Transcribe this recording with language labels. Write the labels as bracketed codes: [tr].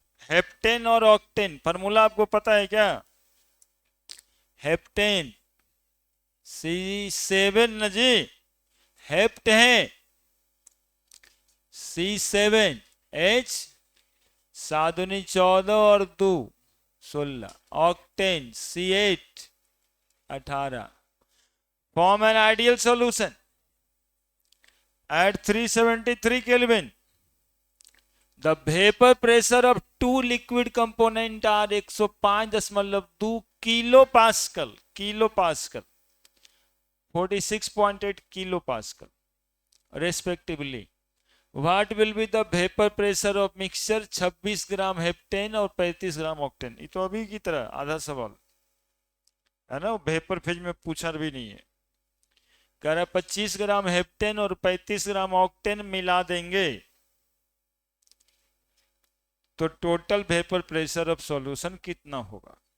[hi] Heptane और octane formula आपको पता है क्या। हेप्टेन C7 न जी, हेप्ट है C7H, साधुनी 14 और 2 16, octane C8 18। [en] Form an ideal solution at 373 Kelvin. The vapor pressure of two liquid component are 105.2 kilo pascal, 46.8 kilo pascal respectively. What will be the vapor pressure of mixture [hi] 26 gram heptane और 35 ग्राम octane. ये तो अभी की तरह आधा सवाल। है ना, वेपर फेज में पूछा भी नहीं है। कह रहा 25 ग्राम हेप्टेन और 35 ग्राम ऑक्टेन मिला देंगे तो [en] total vapour pressure of solution [hi] कितना होगा।